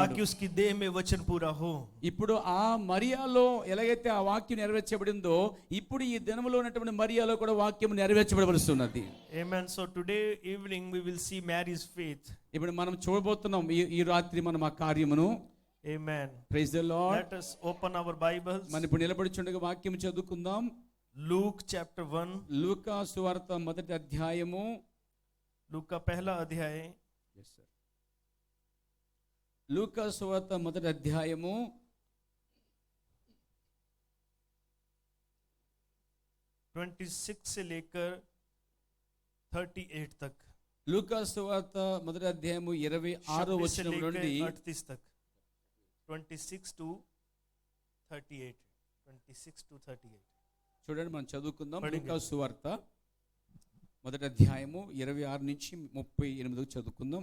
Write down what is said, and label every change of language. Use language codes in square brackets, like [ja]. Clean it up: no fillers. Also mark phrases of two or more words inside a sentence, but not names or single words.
[hi] ताकि उसकी देह में वचन पूरा हो. [te] ఇప్పుడు ఆ మరియాలో ఎలాగైతే ఆ వాక్యం నెరవేర్చబడిందో ఇప్పుడు ఈ దినములో ఉన్నటువంటి మరియాలో కూడా వాక్యం నెరవేర్చబడవలసిన్నది. [en] Amen. So today evening we will see Mary's faith. [te] ఇప్పుడు మనం చూడబోతున్నాం ఈ రాత్రి మనం ఆ కార్యమును. [en] Amen. praise the Lord. Let us open our Bibles. [te] మనం ఇప్పుడు నిలబడిచుండగా వాక్యం చదువుకుందాం. [en] Luke chapter 1. [te] లూకా సువార్త మొదటి అధ్యాయము. [hi] लूका पहला अध्याय. [en] yes sir. [te] లూకా సువార్త మొదటి అధ్యాయము [hi] 26 से लेकर 38 तक. [te] లూకా సువార్త మొదటి అధ్యాయము 26వ వచనం నుండి [hi] 38 तक. 26 to 38. [en] 26 to 38. [te] చూడండి మనం చదువుకుందాం. పడింది. లూకా సువార్త మొదటి అధ్యాయము 26 నుంచి 38 చదువుకుందాం.